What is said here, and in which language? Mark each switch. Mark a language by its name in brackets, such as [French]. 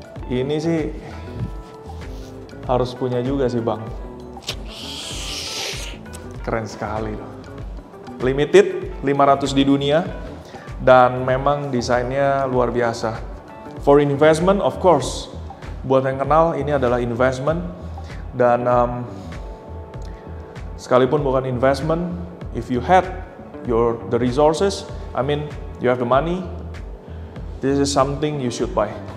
[Indonesian] Ini sih harus punya juga sih Bang. Keren sekali loh. Limited, 500 di dunia. Dan memang desainnya luar biasa. [English] For investment, of course. [Indonesian] Buat yang kenal, ini adalah investment. Dan sekalipun bukan investment, [English] if you had the resources, I mean, you have the money, this is something you should buy.